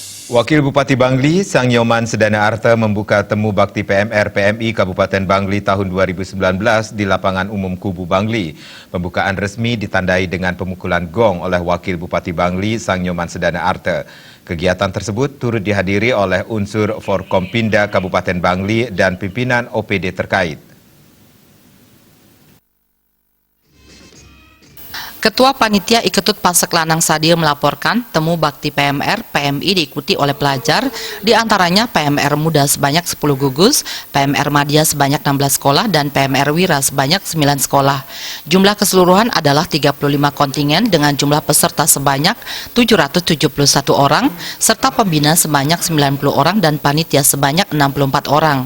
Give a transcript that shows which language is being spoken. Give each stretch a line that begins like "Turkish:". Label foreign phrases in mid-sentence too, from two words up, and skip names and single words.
Indonesian: Wakil Bupati Bangli, Sang Nyoman Sedana Arta membuka temu bakti PMR PMI Kabupaten Bangli tahun 2019 di lapangan umum Kubu Bangli. Pembukaan resmi ditandai dengan pemukulan gong oleh Wakil Bupati Bangli, Sang Nyoman Sedana Arta. Kegiatan tersebut turut dihadiri oleh unsur Forkompinda Kabupaten Bangli dan pimpinan OPD terkait. Ketua Panitia Iketut Pasek Lanang Sadir melaporkan temu bakti PMR PMI diikuti oleh pelajar, diantaranya PMR Muda sebanyak 10 gugus, PMR Madya sebanyak 16 sekolah, dan PMR Wira sebanyak 9 sekolah. Jumlah keseluruhan adalah 35 kontingen dengan jumlah peserta sebanyak 771 orang, serta pembina sebanyak 90 orang dan panitia sebanyak 64 orang.